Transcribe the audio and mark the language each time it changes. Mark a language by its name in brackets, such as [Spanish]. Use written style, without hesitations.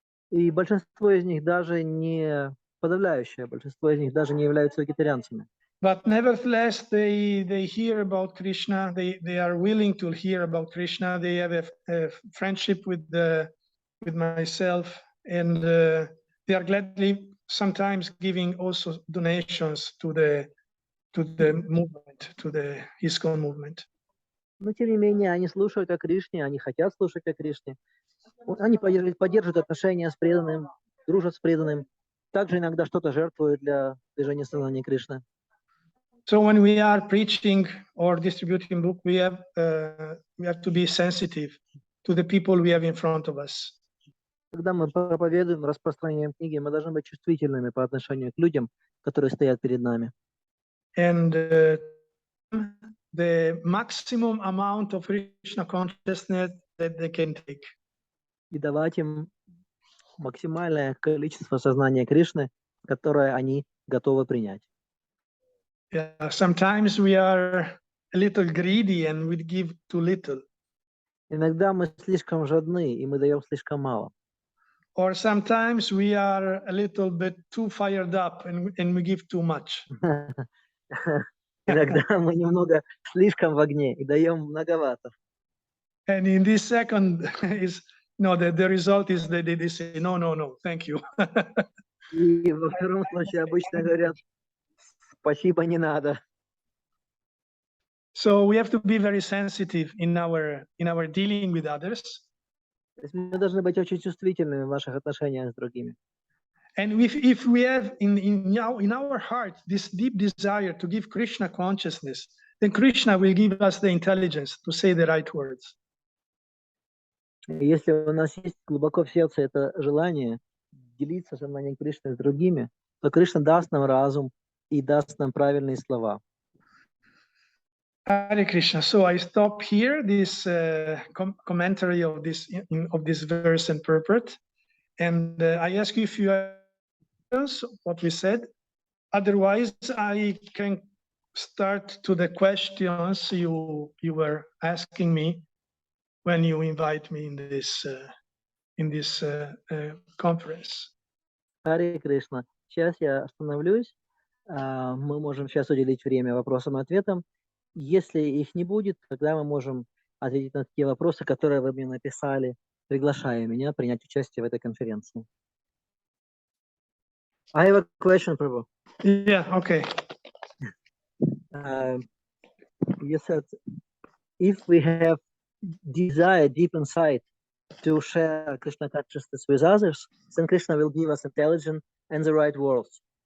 [Russian] И большинство из них даже не, подавляющее большинство из них даже не являются вегетарианцами. [English] But nevertheless, they hear about Krishna. They are willing to hear about Krishna. They have a friendship with myself, and they are gladly sometimes giving also donations to the movement, to the ISKCON movement. [Russian] Но тем не менее, они слушают о Кришне, они хотят слушать о Кришне. Они поддерживают отношения с преданным, дружат с преданным. Также иногда что-то жертвуют для движения сознания Кришны. [English] So when we are preaching or distributing book, we have to be sensitive to the people we have in front of us. [Russian] Когда мы проповедуем, распространяем книги, мы должны быть чувствительными по отношению к людям, которые стоят перед нами. [English] And the maximum amount of Krishna consciousness that they can take. [Russian] И давать им максимальное количество сознания Кришны, которое они готовы принять. [English] Yeah, sometimes we are a little greedy and we give too little. [Russian] Иногда мы слишком жадны, и мы даем слишком мало. [English] Or sometimes we are a little bit too fired up and we give too much. [Russian] Иногда мы немного слишком в огне и даем многовато. [English] And in this second is the result is that they say no, thank you. [Russian] И во втором случае обычно говорят, спасибо, не надо. [English] So we have to be very sensitive in our dealing with others. [Russian] То есть мы должны быть очень чувствительными в наших отношениях с другими. [English] And if we have in our heart this deep desire to give Krishna consciousness, then Krishna will give us the intelligence to say the right words. [Russian] Если у нас есть глубоко в сердце это желание делиться сознанием Кришны с другими, то Кришна даст нам разум и даст нам правильные слова. [English] Hare Krishna. So I stop here this commentary of this verse and purport, and I ask you if you have what we said. Otherwise, I can start to the questions you were asking me when you invite me in this conference. [Russian] Харе Кришна. Сейчас я остановлюсь. Мы можем сейчас уделить время вопросам и ответам. Если их не будет, тогда мы можем ответить на те вопросы, которые вы мне написали, приглашая меня принять участие в этой конференции. [English] I have a question, Prabhu. Yeah, okay. You said, if we have desire deep inside to share Krishna consciousness with others, then Krishna will give us intelligence and the right words.